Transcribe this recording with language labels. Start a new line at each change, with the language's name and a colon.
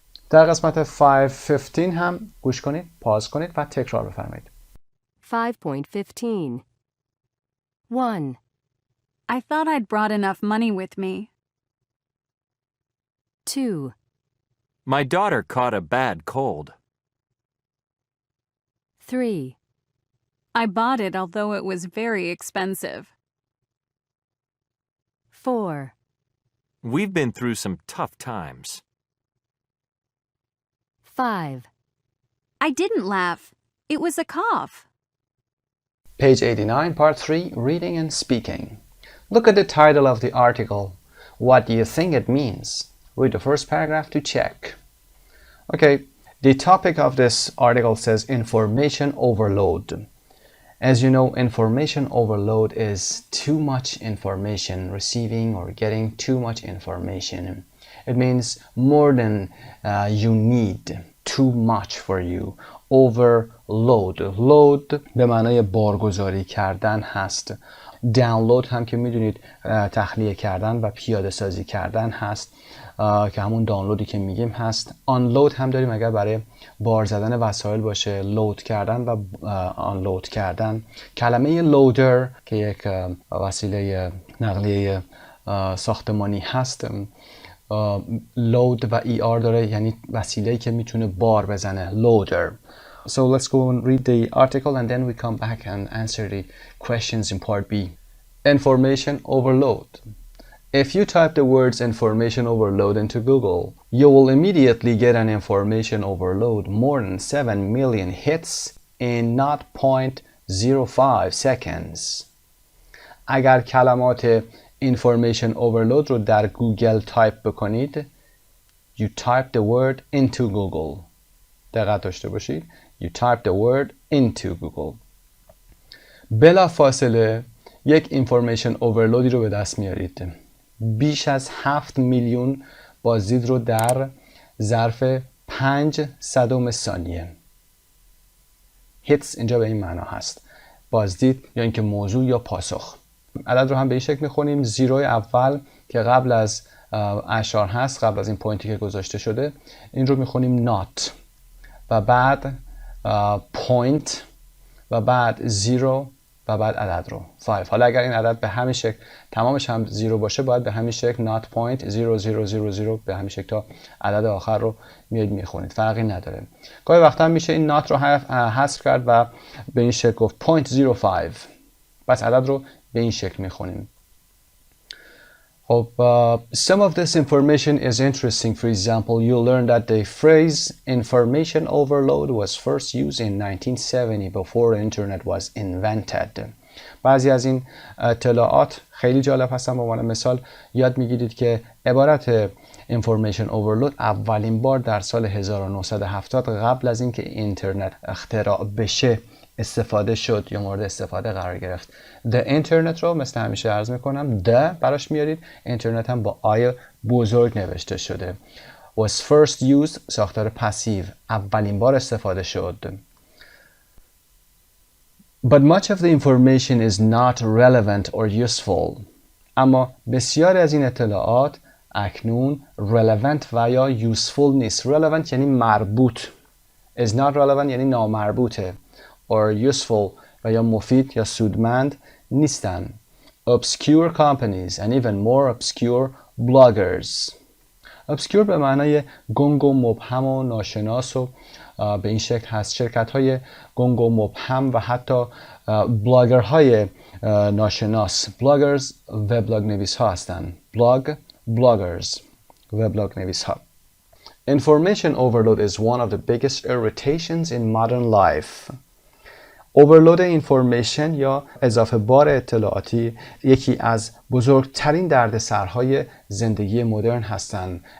Persian: در قسمت 5.15 هم گوش کنید، پاز کنید و تکرار بفرمایید.
English: 5.15 1. I thought I'd brought enough money with me. 2. My daughter caught a bad cold. 3. I bought it although it was very expensive. 4. We've been through some tough times. 5. I didn't laugh. It was a cough. Page 89, Part 3, Reading and Speaking. Look at the title of the article. What do you think it means? Read the first paragraph to check. Okay, the topic of this article says information overload. As you know, information overload is too much information, receiving or getting too much information. It means more than you need, too much for you. overload.
Persian: load به معنای بارگذاری کردن هست. download هم که میدونید تخلیه کردن و پیاده سازی کردن هست که همون دانلودی که میگیم هست. unload هم داریم اگر برای بار زدن وسایل باشه، لود کردن و unload کردن. کلمه loader که یک وسیله نقلیه ساختمانی هست، load و er داره، یعنی وسیله‌ای که میتونه بار بزنه، loader.
English: So let's go and read the article and then we come back and answer the questions in part B. Information overload. If you type the words information overload into Google, you will immediately get an information overload more than 7 million hits in 0.05 seconds.
Persian: اگر کلمات information overload رو در گوگل تایپ بکنید،
English: you type the word into Google.
Persian: دقت داشته باشید.
English: You type the word into Google.
Persian: بلا فاصله یک information overloadی رو به دست میارید. بیش از 7 میلیون بازدید رو در ظرف 5 صدم ثانیه. hits اینجا به این معنا هست. بازدید یا اینکه موضوع یا پاسخ. عدد رو هم به این شکل میخونیم. زیروی اول که قبل از اشار هست، قبل از این پوینتی که گذاشته شده، این رو میخونیم not و بعد پوینت و بعد زیرو و بعد عدد رو 5. حالا اگر این عدد به همین شکل تمامش هم زیرو باشه، باید به همین شکل
English: not point 0000
Persian: به همین شکل تا عدد آخر رو میاد میخونید، فرقی نداره. گاهی وقتا هم میشه این not رو حذف کرد و به این شکل گفت 0.05. پس عدد رو به این شکل میخونیم.
English: Some of this information is interesting. For example, you'll learn that the phrase information overload was first used in 1970 before the internet was invented.
Persian: بعضی از این اطلاعات خیلی جالب هستن. به عنوان مثال یاد میگیرید که عبارت information overload اولین بار در سال 1970 قبل از اینکه اینترنت اختراع بشه استفاده شد یا مورد استفاده قرار گرفت. The internet رو مثل همیشه عرض میکنم the براش میارید. اینترنت هم با آی بزرگ نوشته شده.
English: Was first used
Persian: ساختار پسیو، اولین بار استفاده شد.
English: But much of the information is not relevant or useful.
Persian: اما بسیاری از این اطلاعات اکنون relevant و یا useful نیست. relevant یعنی مربوط. is not relevant یعنی نامربوطه.
English: or useful
Persian: و یا مفید یا سودمند نیستن.
English: obscure companies and even more obscure bloggers.
Persian: obscure به معنای گنگ و مبهم و ناشناس و به این شکل هست. شرکت های گنگ و مبهم و حتی بلاگرهای ناشناس. bloggers وبلاگ نویس ها هستن. bloggers وبلاگ نویس ها.
English: Information overload is one of the biggest irritations in modern life.
Persian: overload information یا اضافه بار اطلاعاتی یکی از بزرگترین دردسرهای زندگی مدرن هستند.